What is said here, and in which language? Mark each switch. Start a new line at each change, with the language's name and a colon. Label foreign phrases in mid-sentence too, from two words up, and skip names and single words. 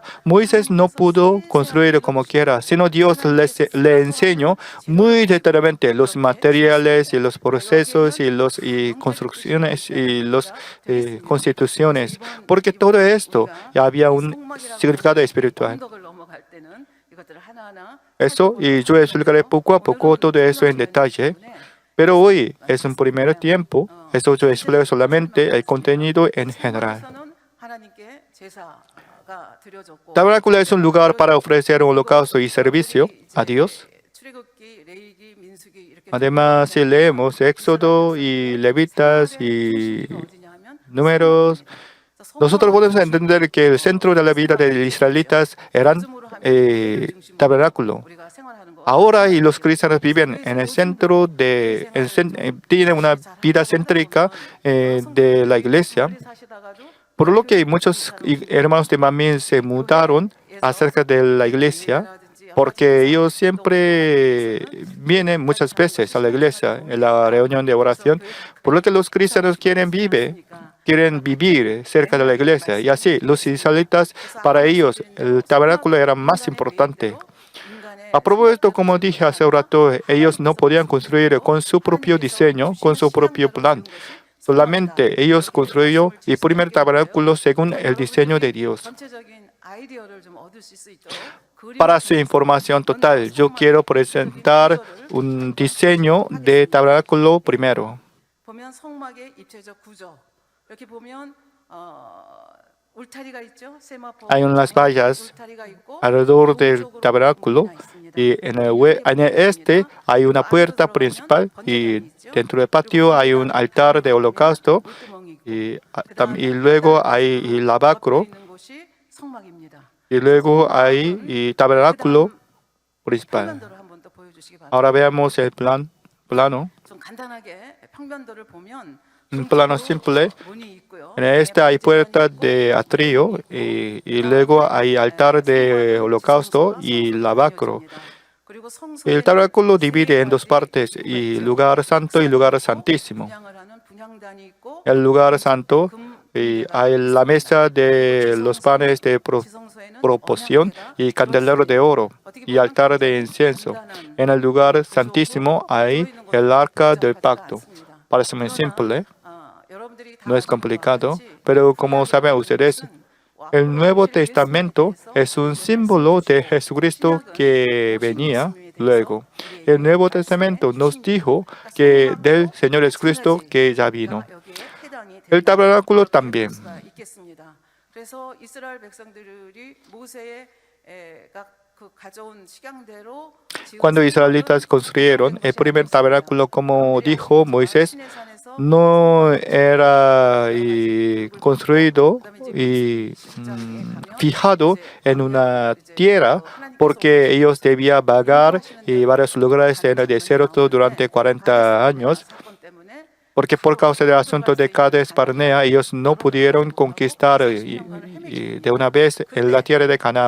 Spanish: Moisés no pudo construir como quiera, sino Dios le enseñó muy detalladamente los materiales y los procesos y las construcciones y las constituciones, porque todo esto había un significado espiritual. Eso, y yo explicaré poco a poco todo eso en detalle. Pero hoy es un primer tiempo. Eso yo explico solamente el contenido en general.
Korean: 성막에서는 하나님께 제사가 드려졌고
Spanish: Tabernáculo es un lugar para ofrecer un holocausto y servicio a Dios.
Korean: 출애굽기, 레위기, 민수기 이렇게
Spanish: Además, si leemos Éxodo y Levitas y
Korean: 어디냐 하면
Spanish: Números, nosotros podemos entender que el centro de la vida de los israelitas eran tabernáculo.
Korean: 우리가 생활하는 거
Spanish: Ahora y los cristianos viven en el centro tienen una vida céntrica de la iglesia.
Korean: 사시다가도
Spanish: Por lo que muchos hermanos de Mamín se mudaron acerca de la iglesia, porque ellos siempre vienen muchas veces a la iglesia en la reunión de oración, por lo que los cristianos quieren vivir cerca de la iglesia. Y así, los israelitas, para ellos, el tabernáculo era más importante. A propósito, como dije hace un rato, ellos no podían construir con su propio diseño, con su propio plan. Solamente ellos construyeron el primer tabernáculo según el diseño de Dios.
Korean: 전체적인 아이디어를 좀 얻을 수 있도록
Spanish: Para su información total, yo quiero presentar un diseño de tabernáculo primero.
Korean: 보면 성막의 입체적 구조 이렇게 보면 울타리가 있죠. 세마포
Spanish: Hay unas vallas
Korean: 울타리가 있고
Spanish: alrededor del
Korean: 오른쪽으로
Spanish: tabernáculo
Korean: 문이 있습니다.
Spanish: y en el este hay una puerta principal y dentro del patio hay un altar de holocausto
Korean: 물구멍이 있고
Spanish: y luego hay el lavacro
Korean: 있는 곳이 성막입니다.
Spanish: y luego hay el tabernáculo principal.
Korean: 평면도를 한번 또 보여주시기 바랍니다.
Spanish: Ahora veamos el plano.
Korean: 좀 간단하게 평면도를 보면
Spanish: Un plano simple.
Korean: 문이 있고요.
Spanish: En este hay puerta de atrio y luego hay altar de holocausto y lavacro.
Korean: 그리고 성소의
Spanish: El tabernáculo divide en dos partes, y lugar santo y lugar santísimo.
Korean: 분향을 하는 분향단이 있고
Spanish: El lugar santo hay la mesa de los panes de
Korean: 지성소에는
Spanish: proporción y candelero de oro y altar de incienso. En el lugar santísimo hay el arca del pacto. Parece muy simple,
Korean: 여러분들이 다
Spanish: no es complicado, pero como saben ustedes, el Nuevo Testamento es un símbolo de Jesucristo que venía luego. El Nuevo Testamento nos dijo que del Señor Jesucristo que ya vino.
Korean: 여기에 해당이
Spanish: El tabernáculo también.
Korean: 수가 있겠습니다. 그래서 이스라엘 백성들이 모세가 그 가져온 식양대로
Spanish: Cuando israelitas construyeron el primer tabernáculo, como dijo Moisés, no era construido y fijado en una tierra, porque ellos debían vagar y varios lugares en el desierto durante 40 años, porque por causa del asunto de Cades Barnea, ellos no pudieron conquistar de una vez en la tierra de Canaán.